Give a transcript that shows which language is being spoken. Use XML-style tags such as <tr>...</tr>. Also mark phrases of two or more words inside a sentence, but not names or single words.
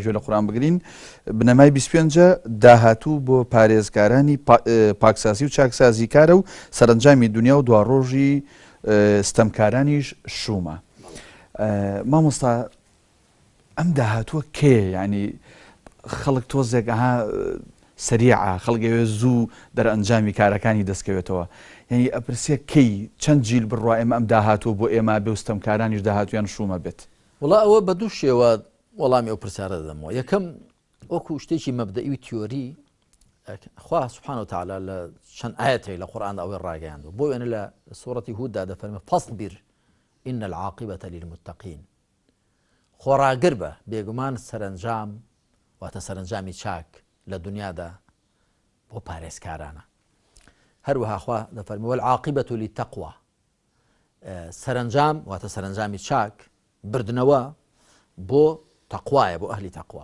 <ckb>لە قورئان بگرین بنەمای 25 داهاتوو بۆ پارێزگارانی پاکسازی و چاکسازی کارە و سەرنجامی دنیا و دواڕۆژی ستەمکارانیش شومە مامۆستا ئەم داهاتووە کێ ینی خەڵک تۆزێک سریعە خەڵگەوێ زوو دەرئەنجامی کارەکانی دەستکەوێتەوە یعنی ئەپرسیە کەی چەند جیل بڕوا ئێمە ئەم داهاتوە بۆ ئێمە بێ ستەمکارانیش داهاتویان شومە بێت وڵا ئەوە بە دوو شێوە وەڵامی ئەو پرسیارە دەدەمەوە یەکەم وەکو شتێکی مەبدەئی تیۆری خوا</ckb> <ar>سبحانه وتعالى</ar> <ckb>لە چەند ئاەتێک لە قورئاندا ئەوەی ڕاگەیاندوە بۆ وێنە لە سوورەتی هوددا دەفەرمێ</ckb> <ar>فەصبر إن العاقبة للمتقين</ar> <ckb>خۆڕاگر بە بێگومان سەرنجام واتە سەرنجامی چاک لە دنیادا بۆ پارێزکارانە. هەروەها خوا دەفەرمێ</ckb> <ar>والعاقبەة للتەقوى،</ar> <ckb>سەرنجام واتە سەرنجامی چاک بردنەوە بۆ تەقوایە، بۆ ئەهلی تەقوا.</ckb>